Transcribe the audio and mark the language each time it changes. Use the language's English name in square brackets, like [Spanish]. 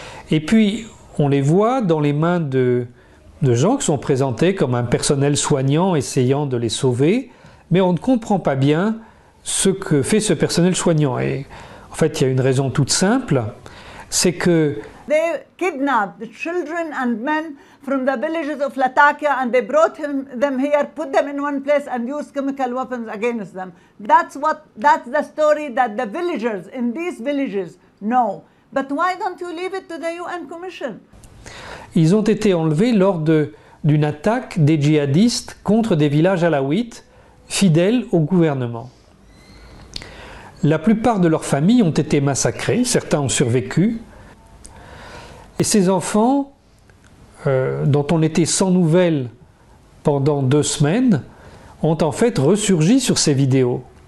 [French] Et puis, on les voit dans les mains de gens qui sont présentés comme un personnel soignant essayant de les sauver, mais on ne comprend pas bien ce que fait ce personnel soignant. Et en fait, il y a une raison toute simple, c'est que [English] they kidnapped the children and men from the villages of Latakia and they brought them here, put them in one place and used chemical weapons against them. That's the story that the villagers in these villages know. But why don't you leave it to the UN Commission? [French] Ils ont été enlevés lors d'une attaque des djihadistes contre des villages alaouites fidèles au gouvernement. La plupart de leurs familles ont été massacrées, certains ont survécu. Et ces enfants, dont on était sans nouvelles pendant 2 semaines, ont en fait ressurgi sur ces vidéos.